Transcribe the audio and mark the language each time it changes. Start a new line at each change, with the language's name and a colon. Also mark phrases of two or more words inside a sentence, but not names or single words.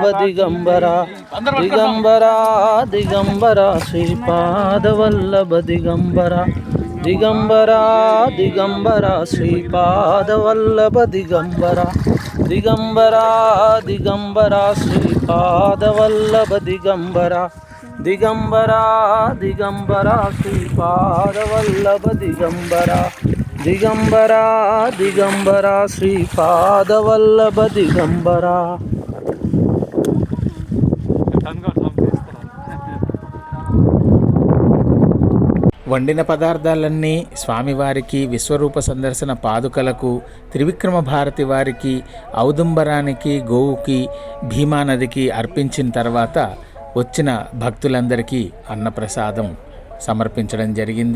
Sanskrit: दिगंबरा दिगंबरा दिगंबरा श्रीपादवल्लभ दिगंबरा दिगंबरा दिगंबरा श्रीपादवल्लभ दिगंबरा दिगंबरा दिगंबरा श्रीपादवल्लभ दिगंबरा दिगंबरा दिगंबरा श्रीपादवल्लभ दिगंबरा दिगंबरा दिगंबरा श्रीपादवल्लभ दिगंबरा
Telugu: వండిన పదార్థాలన్నీ స్వామివారికి విశ్వరూప సందర్శన పాదుకలకు త్రివిక్రమ భారతి వారికి ఔదుంబరానికి గోవుకి భీమానదికి అర్పించిన తర్వాత వచ్చిన భక్తులందరికీ అన్నప్రసాదం సమర్పించడం జరిగింది.